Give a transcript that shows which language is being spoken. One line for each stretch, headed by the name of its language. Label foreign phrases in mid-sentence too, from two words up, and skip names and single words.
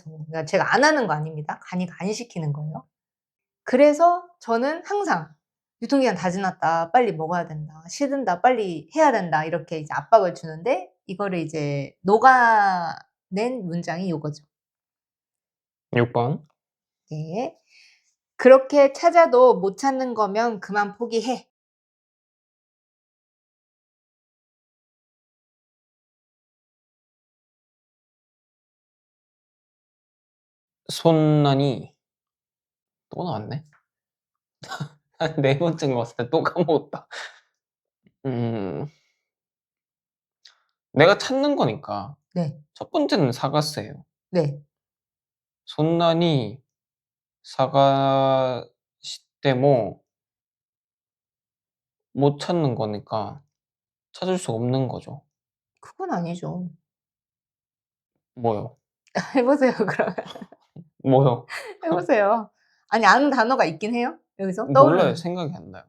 Korean: 그러니까 제가 안 하는 거 아닙니다. 간이가 안 시키는 거예요. 그래서 저는 항상 "유통기한 다 지났다. 빨리 먹어야 된다. 식은다. 빨리 해야 된다." 이렇게 이제 압박을 주는데 이거를 이제 녹아낸 문장이 요거죠. 6번. 네. "그렇게 찾아도 못 찾는 거면 그만 포기해." そんなに 또 나왔네. 네 번째인 것 같은데 또 까먹었다. 내가 찾는 거니까 네. 첫 번째는 사가스예요. 네.
Japanese: そんなに探しても
Korean: 못 찾는 거니까 찾을 수 없는 거죠. 그건 아니죠. 뭐요? 해 보세요 그러면. 뭐요? 해 보세요. 아니 아는 단어가 있긴 해요? 여기서 몰라요. 떠오르는. 생각이 안 나요.